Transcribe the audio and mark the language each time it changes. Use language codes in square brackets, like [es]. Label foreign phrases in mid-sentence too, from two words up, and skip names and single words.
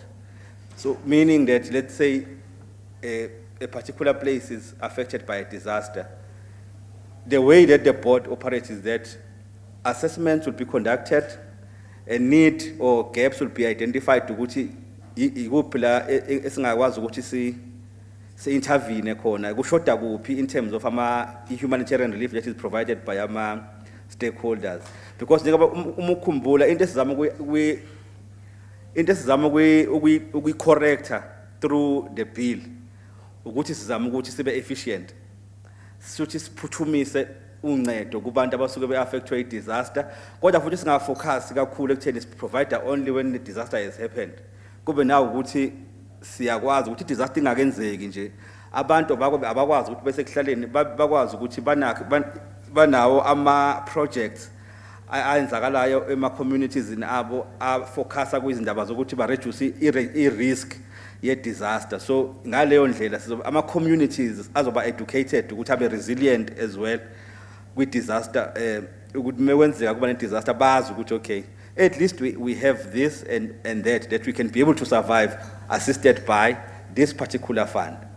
[en] So meaning that, let's say a particular place is affected by a disaster, the way that the board operates is that assessments will be conducted, a need or gaps will be identified to [zu] ukuthi ikuphi esingakwazi ukuthi si [en] intervene [zu] khona, kushoda kuphi [en] in terms of humanitarian relief that is provided by ama stakeholders. [zu] Because ukukhumbula into esizama ukuycorrecta [en] through the bill [zu] ukuthi sizama ukuthi sibe efficient, sithi siphuthumise uncedo kubantu abasuke beaffectwe disaster, kodwa futhi singafocus kakhulu ekutheni [en] provide only when the disaster has happened. [zu] Kube nawo ukuthi siyakwazi ukuthi disaster ingakenzeki nje abantu abakwazi ukuthi bese kuhlaleni bakwazi ukuthi banawo ama projects ayenzakalayo ema communities abo afocusa kwizindaba zokuthi ba reduce I risk ye disaster. So ngaleyo ndlela ama communities azoba educated ukuthi abe resilient [en] as well with disaster, [zu] ukuthi mekwenzeka kuba ne [en] disaster [zu] bazi ukuthi [en] okay, at least we have this and that we can be able to survive assisted by this particular fund.